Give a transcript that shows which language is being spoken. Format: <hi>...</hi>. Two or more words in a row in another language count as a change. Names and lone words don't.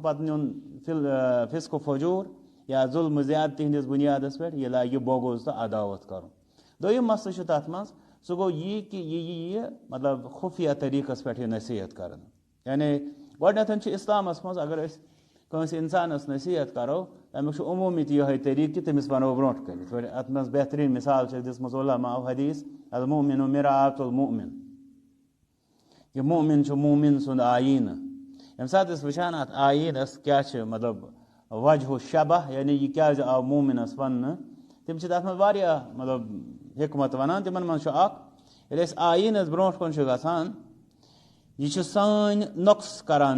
<ks>پتہٕ نیُن فِسق و فجوٗر یا ظُلمہٕ زیادتی ہِنٛدِس بُنیادس پٮ۪ٹھ یہِ لاگہِ بوٚگُز تہٕ عداوت کرُن دوٚیِم مسلہٕ چھُ تتھ منٛز سُہ گوٚو یی کہِ یہِ یی مطلب خُفیہ طریٖقس پٮ۪ٹھ یہِ نصیحت کرنہٕ یعنی گۄڈنٮ۪تھ چھُ اسلامس منٛز اگر أسۍ کٲنٛسہِ انسانس نصیحت کرو تمیُک چھُ عموٗمی تہِ یِہوے طریٖقہٕ کہِ تٔمِس ونو برونٛٹھ کٔنۍ یِتھ پٲٹھۍ اتھ منٛز بہتریٖن مثال چھِ دِژمٕژ علماء حدیث</ks> <ar>المؤمن مرآۃ المؤمن</ar> <ks>یہِ مؤمن چھُ موٗمِن سُنٛد آیٖنہٕ ییٚمہِ ساتہٕ أسۍ وٕچھان اتھ آیٖنس کیاہ چھِ مطلب وجہ شبہ یعنی یہِ کیازِ آو موٗمِنس وننہٕ تِم چھِ تتھ منٛز واریاہ مطلب حکمت ونان تِمن منٛز چھُ اکھ ییٚلہِ أسۍ آیٖنس برونٛٹھ کُن چھُ گژھان یہِ چھُ سٲنۍ نۄقص کران</ks>